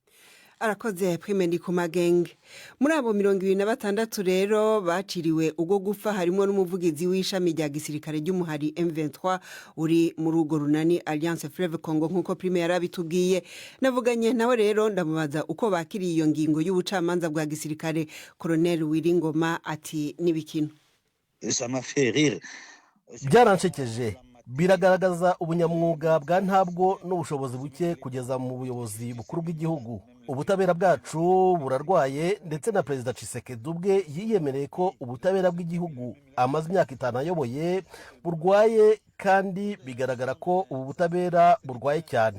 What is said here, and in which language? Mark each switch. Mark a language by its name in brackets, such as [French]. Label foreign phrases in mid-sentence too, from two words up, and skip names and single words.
[Kinyarwanda] Arakoze Primendi ku magenge. Muri abo 26 rero baciriwe ubwo gupfa harimo n'umuvugizi w'ishami rya gisirikare ry'umuhari M23 uri mu rugo runani Alliance Fleuve Congo nkuko Prime yarabitubwiye. Navuganye nawe rero ndamubaza uko bakiriye iyo ngingo y'ubucamanza bwa gisirikare. Colonel Wiringoma ati nibikino. [French] Ça m'a fait rire. [Kinyarwanda] Byarancekeje, biragaragaza ubunyamwuga bwa ntabwo n'ubushobozi buke kugeza mu buyobozi bukuru bw'igihugu. Ubutabera bwacu burarwaye ndetse na Perezida Tshisekedi ubwe yiyemereye ko ubutabera bw'igihugu amaze imyaka 5 ayoboye burwaye, kandi bigaragara ko ubu butabera burwaye cyane.